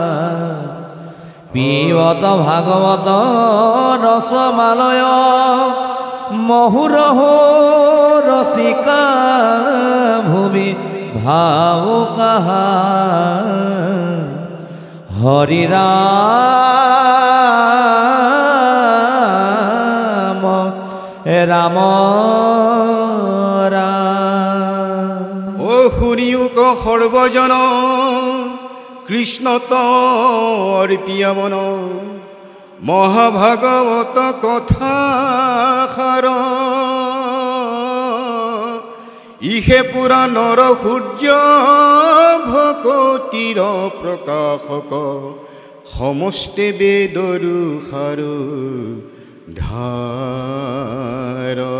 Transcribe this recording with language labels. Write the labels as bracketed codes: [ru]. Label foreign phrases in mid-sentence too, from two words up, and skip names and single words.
[sa] पीबत भागवत रसमालय मुहुरहो रसिका भूमि भावुका हरि राम राम [as] শুনিওক সৰ্বজন কৃষ্ণ তৰ পিয়ামন মহাভাগৱত কথা সাৰ ইহে পুৰাণৰ সূৰ্য ভকতিৰ প্ৰকাশক সমস্তে বেদৰু সাৰ ধাৰ